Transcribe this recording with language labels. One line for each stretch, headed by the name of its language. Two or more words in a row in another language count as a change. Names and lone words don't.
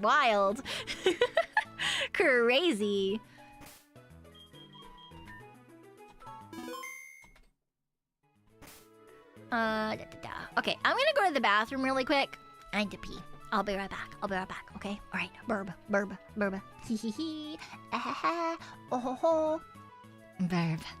English: Wild. Crazy. Okay, I'm gonna go to the bathroom really quick. I need to pee. I'll be right back. Okay? Alright. Burb. Hee hee hee. Ah ha ha. Oh ho ho. Burb.